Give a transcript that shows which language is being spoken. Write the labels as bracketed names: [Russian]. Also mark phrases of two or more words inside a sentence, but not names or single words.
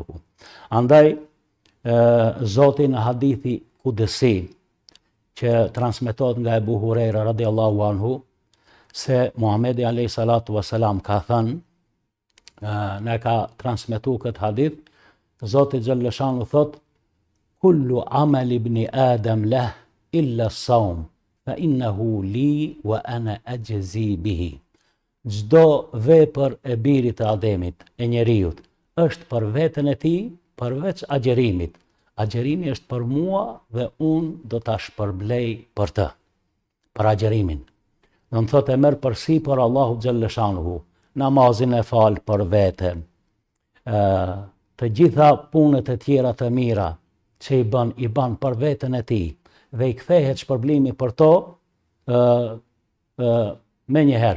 [Albanian] Andaj Zoti në hadithi kudësi që transmetohet nga Ebu Hurajra [Arabic] رضي الله عنه, [Albanian] se Muhamedi [Arabic] عليه الصلاة والسلام [Albanian] ka thënë, ne ka transmetu këtë hadith, Zoti xhalleshanu thot: [Arabic] كل عمل ابن آدم له إلا الصوم فإنه لي وأنا أجزي به. [Albanian] Çdo vepër e birit të Ademit, e njeriut, është për veten e tij, përveç agjerimit. Agjerimi është për mua dhe unë do ta shpërblej për të, për agjerimin. Do të thotë e merr përsipër Allahu xhalleshanuhu, namazin e fal për veten, të gjitha punët e tjera të mira që i bën për veten e tij dhe i kthehet shpërblimi për to me njëherë.